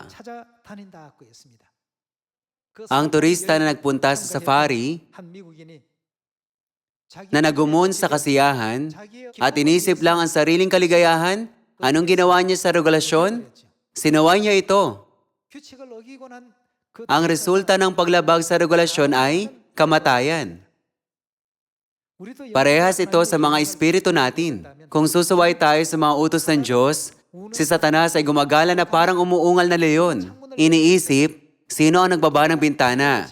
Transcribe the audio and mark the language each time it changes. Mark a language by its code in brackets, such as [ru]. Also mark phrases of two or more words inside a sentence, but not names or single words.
[ko] 찾아다닌다고 했습니다. 그 [tl] Ang turista na nagpunta sa safari, [ko] 한 미국인이 자기 [tl] na nagumon sa kasiyahan, at inisip lang ang sariling kaligayahan, anong ginawa niya sa regulasyon? Sinaway niya ito. [ko] 규칙을 어기고 난 그 [tl] Ang resulta ng paglabag sa regulasyon ay kamatayan. [ko] 우리도 [tl] Parehas ito sa mga espiritu natin. Kung susuway tayo sa mga utos ng Diyos, si Satanas ay gumagala na parang umuungal na leon. Iniisip, sino ang nagbaba ng bintana?